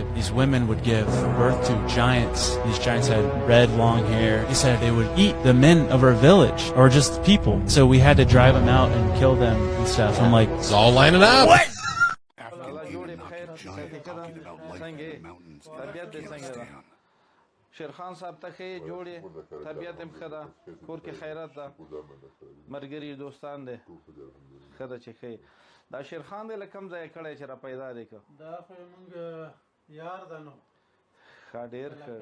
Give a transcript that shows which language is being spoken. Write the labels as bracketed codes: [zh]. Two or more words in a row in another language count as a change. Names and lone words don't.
[en] These women would give birth to giants. These giants had red, long hair. He said they would eat the men of our village, or just people. So we had to drive them out and kill them and stuff. I'm like, it's all lining up. What? talking about life in the mountains in Afghanistan. [ps] شیرخان صاحب ته ښې جوړې طبیعت هم ښه ده کور کې خیرات ده ملګري دوستان دی ښه ده چې ښې دا شیرخان دی له کوم ځایه کړی چې را پیدا دی که دا خو موږ یار ده نو ښه ډېر ښه